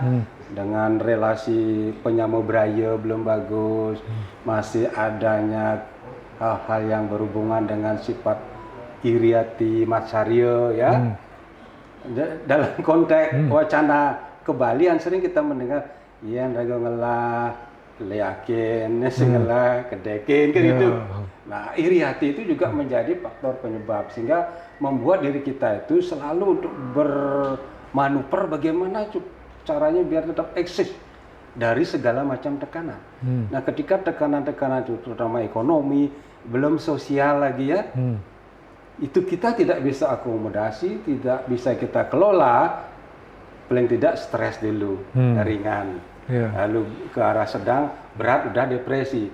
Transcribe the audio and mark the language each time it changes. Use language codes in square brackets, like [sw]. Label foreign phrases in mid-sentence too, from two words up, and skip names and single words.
[id] Dengan relasi [ban] penyamu beraya [id] belum bagus, masih adanya hal-hal yang berhubungan dengan sifat iriati matsarya ya. Dalam konteks wacana kebalian sering kita mendengar yang [ban] raga ngelah leyakin sengelah kedekin [id] kan itu. Nah, iriati itu juga menjadi faktor penyebab sehingga membuat diri kita itu selalu untuk bermanuver bagaimana caranya biar tetap eksis dari segala macam tekanan. Nah, ketika tekanan-tekanan itu terutama ekonomi, belum sosial lagi ya, itu kita tidak bisa akomodasi, tidak bisa kita kelola, paling tidak stres dulu, ringan, lalu ke arah sedang, berat udah depresi.